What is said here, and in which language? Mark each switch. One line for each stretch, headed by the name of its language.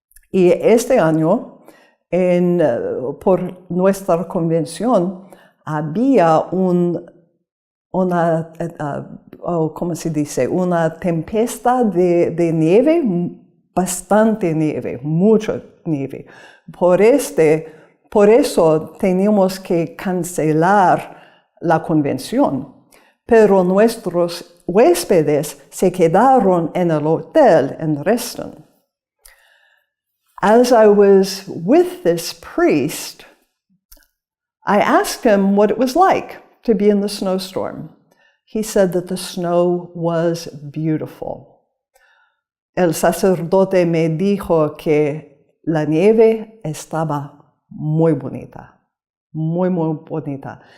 Spanish: Y este año, por nuestra convención, había una tempestad de nieve, bastante nieve, mucha nieve. Por eso teníamos que cancelar la convención. Pero nuestros huéspedes se quedaron en el hotel en Reston.
English: As I was with this priest, I asked him what it was like to be in the snowstorm. He said that the snow was beautiful.
Spanish: el sacerdote me dijo que la nieve estaba muy bonita, muy, muy bonita.